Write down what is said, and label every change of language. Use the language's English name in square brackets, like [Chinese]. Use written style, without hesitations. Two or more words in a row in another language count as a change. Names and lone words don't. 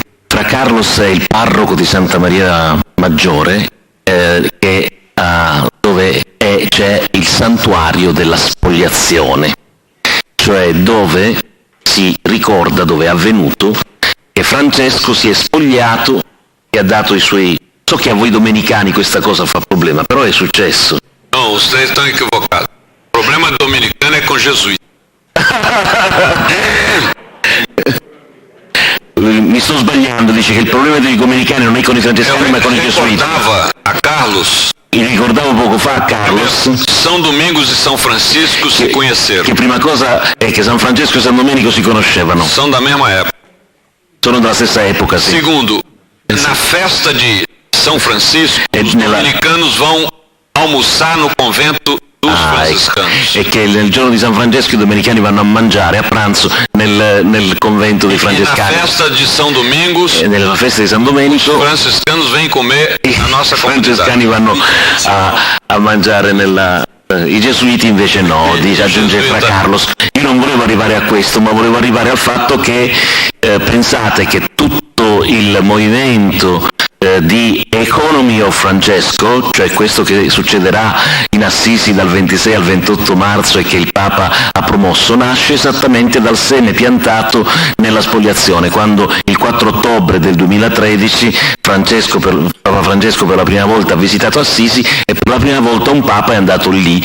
[Italian] Fra Carlos è il parroco di Santa Maria Maggiore, dove c'è il santuario della spoliazione, cioè dove si ricorda, dove è avvenuto che Francesco si è spogliato e ha dato i suoi... So che a voi domenicani questa cosa fa problema, però è successo. [Portuguese] Não, vocês estão equivocados. O problema dominicano é com jesuíta. [Italian] Mi sto sbagliando, dice che il problema dei domenicani non è con i francescani ma con i gesuiti. [Portuguese] Recordava a Carlos, [Italian] Mi ricordavo poco fa a Carlos [Portuguese] São Domingos e São Francisco se conheceram. [Italian] che prima cosa è che San Francesco e San Domenico si conoscevano, [Portuguese] São da mesma época. [Italian] sono della stessa epoca, sì. [Portuguese] Segundo, na festa de São Francisco, os dominicanos vão almoçar no convento dos franciscanos. [Italian] E che nel giorno di San Francesco i domenicani vanno a mangiare a pranzo nel convento dei [Portuguese] E na [Italian] francescani. [Portuguese] festa de São Domingos, [Italian] E nella festa di San [Portuguese] os [Italian] Domenico [Portuguese] franciscanos vêm comer na nossa [Italian] i [Portuguese] comunidade. [Italian] francescani vanno a mangiare nella... I gesuiti invece no, dice, aggiunge Fra Carlos. Io non volevo arrivare a questo, ma volevo arrivare al fatto che pensate che tutto il movimento di Economy of Francesco, cioè questo che succederà in Assisi dal 26 al 28 marzo e che il Papa ha promosso, nasce esattamente dal seme piantato nella spoliazione, quando il 4 ottobre del 2013 Papa Francesco per la prima volta ha visitato Assisi e per la prima volta un Papa è andato lì.